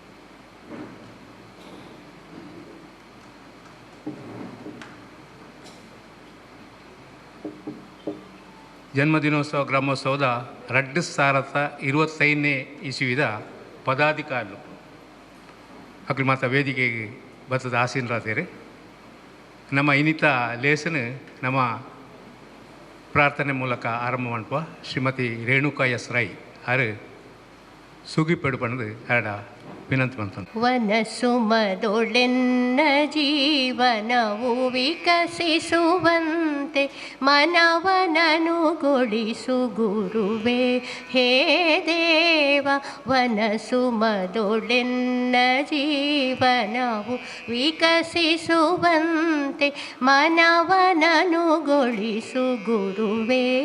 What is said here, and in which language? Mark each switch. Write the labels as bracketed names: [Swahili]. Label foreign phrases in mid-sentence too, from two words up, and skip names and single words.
[Tulu] ಜನ್ಮದಿನೋತ್ಸವ ಗ್ರಾಮೋತ್ಸವದ 2025ನೇ ಇಸುವಿದ ಪದಾಧಿಕಾರಿಗಳು ಅಕ್ಲು ಮಾತ್ರ ವೇದಿಕೆಗೆ ಬರ್ತದ ಆಸೀನರಾದೇರಿ. ನಮ್ಮ ಇನ್ನಿತ ಲೇಸನ್ ನಮ್ಮ ಪ್ರಾರ್ಥನೆ ಮೂಲಕ ಆರಂಭ ಮಾಡುವ ಶ್ರೀಮತಿ ರೇಣುಕಾ ಎಸ್ ರೈ ಆರು ಸುಗಿಪಡು ಪಣದು ಹರಡ ವಿನಂತಿ ಮಾಡ್ತಾನೆ. [Kannada] ವನಸುಮದೊಳೆನ್ನ ಜೀವನವು ವಿಕಸಿಸುವಂತೆ ಮನವನನುಗೊಳಿಸು ಗುರುವೇ ಹೇ ದೇವ. ವನಸುಮದೊಳೆನ್ನ ಜೀವನವು ವಿಕಸಿಸುವಂತೆ ಮನವನನುಗೊಳಿಸು ಗುರುವೇ.